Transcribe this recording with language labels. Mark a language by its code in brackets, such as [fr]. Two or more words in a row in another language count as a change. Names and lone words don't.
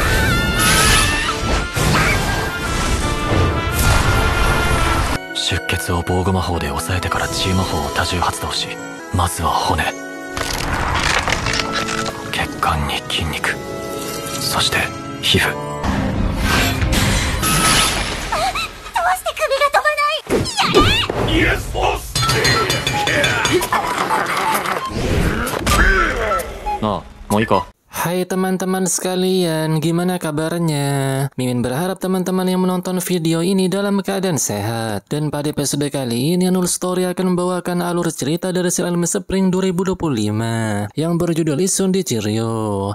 [ja] 出血を防護魔法で抑えてから治癒魔法を多重発動し、まずは骨、血管に筋肉、そして皮膚。ああ、もういいか。 [id] Hai teman-teman sekalian, gimana kabarnya? Mimin berharap teman-teman yang menonton video ini dalam keadaan sehat. Dan pada episode kali ini, Anul Story akan membawakan alur cerita dari serial Anime Spring 2025 yang berjudul Isun Dichiryo.